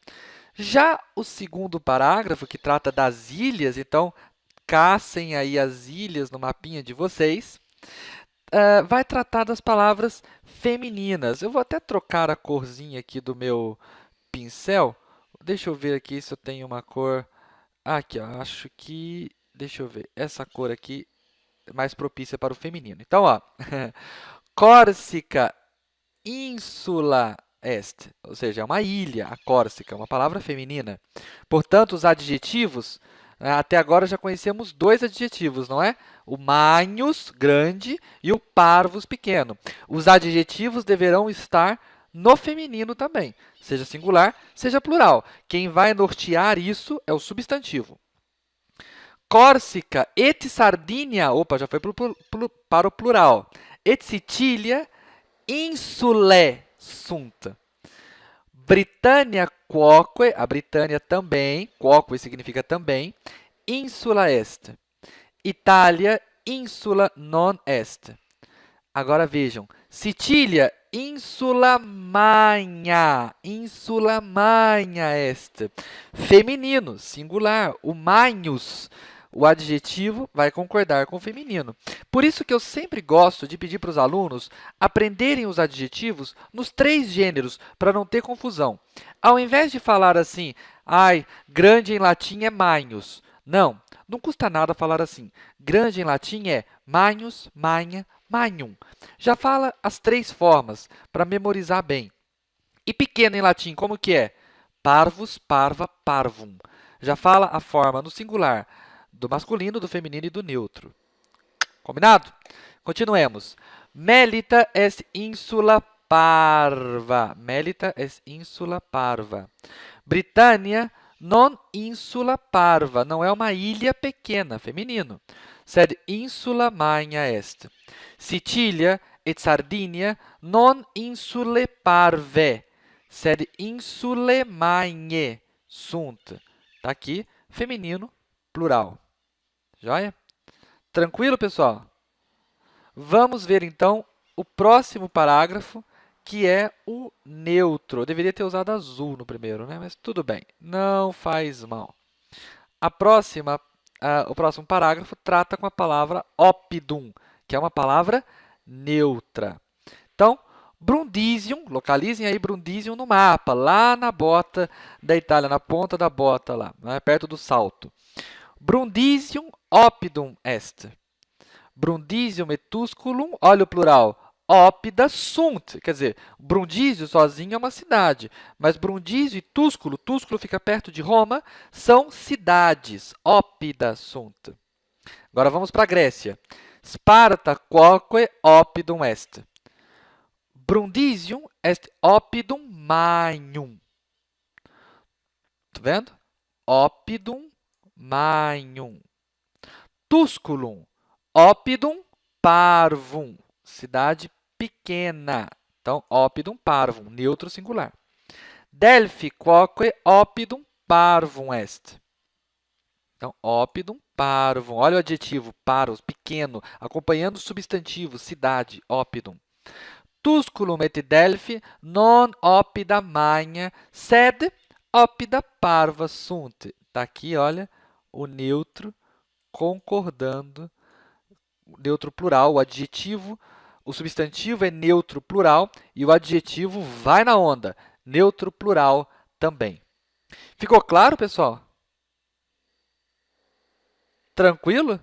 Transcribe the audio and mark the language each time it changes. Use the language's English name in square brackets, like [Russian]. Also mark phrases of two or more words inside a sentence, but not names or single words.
[Portuguese] Já o segundo parágrafo, que trata das ilhas, então, caçem aí as ilhas no mapinha de vocês, vai tratar das palavras femininas. Eu vou até trocar a corzinha aqui do meu pincel. Deixa eu ver aqui se eu tenho uma cor... Aqui, ó, acho que... Deixa eu ver. Essa cor aqui é mais propícia para o feminino. Então, ó, [Latin] Córsica insula est, [Portuguese] ou seja, é uma ilha, a Córsica, uma palavra feminina. Portanto, os adjetivos, até agora já conhecemos dois adjetivos, não é? O magnos, grande, e o parvus, pequeno. Os adjetivos deverão estar no feminino também, seja singular, seja plural. Quem vai nortear isso é o substantivo. [Latin] Córcega et Sardínia, [Portuguese] opa, já foi para o plural. [Latin] Et Sicília, insulae sunt. Britânia quoque, [Portuguese] a Britânia também, quoque significa também, [Latin] insula est. Itália, insula non est. [Portuguese] Agora vejam, Sicília, [Latin] insula magna est. [Portuguese] Feminino, singular, o magnus, o adjetivo vai concordar com o feminino. Por isso que eu sempre gosto de pedir para os alunos aprenderem os adjetivos nos 3 gêneros, para não ter confusão. Ao invés de falar assim, ai, grande em latim é magnus. Não, não custa nada falar assim. Grande em latim é [Latin] magnus, magna, magnum. [Portuguese] Já fala as 3 formas para memorizar bem. E pequeno em latim, como que é? [Latin] Parvus, parva, parvum. [Portuguese] Já fala a forma no singular do masculino, do feminino e do neutro. Combinado? Continuemos. [Latin] Melita est insula parva. Melita est insula parva. Britânia non insula parva. [Portuguese] Não é uma ilha pequena, feminino. [Latin] Sed insula magna est. Sicília et Sardinia non insulae parvae, sed insulae magnae sunt. [Portuguese] Está aqui, feminino, plural. Joia? Tranquilo, pessoal? Vamos ver, então, o próximo parágrafo, que é o neutro. Eu deveria ter usado azul no primeiro, né? Mas tudo bem, não faz mal. O próximo parágrafo trata com a palavra oppidum, que é uma palavra neutra. Então, Brundisium, localizem aí Brundisium no mapa, lá na bota da Itália, na ponta da bota lá, né, perto do salto. [Latin] Brundisium oppidum est. Brundisium et Tusculum, [Portuguese] olha o plural, [Latin] oppida sunt. [Portuguese] Quer dizer, Brundisio sozinho é uma cidade, mas Brundisio e Tusculo, Tusculo fica perto de Roma, são cidades, [Latin] oppida sunt. [Portuguese] Agora vamos para a Grécia. [Latin] Sparta quoque oppidum est. Brundisium est oppidum magnum. [Portuguese] Tá vendo? [Latin] Oppidum magnum. Tusculum oppidum parvum. [Portuguese] Cidade pequena. Então, [Latin] oppidum parvum, [Portuguese] neutro singular. [Latin] Delphi quoque oppidum parvum est. [Portuguese] Então, [Latin] oppidum parvum. [Portuguese] Olha o adjetivo, paros, pequeno, acompanhando o substantivo, cidade, oppidum. [Latin] Tusculum et Delphi non oppida magna, sed oppida parva sunt. [Portuguese] Está aqui, olha, o neutro concordando, o neutro plural, o adjetivo, o substantivo é neutro plural e o adjetivo vai na onda, neutro plural também. Ficou claro, pessoal? Tranquilo?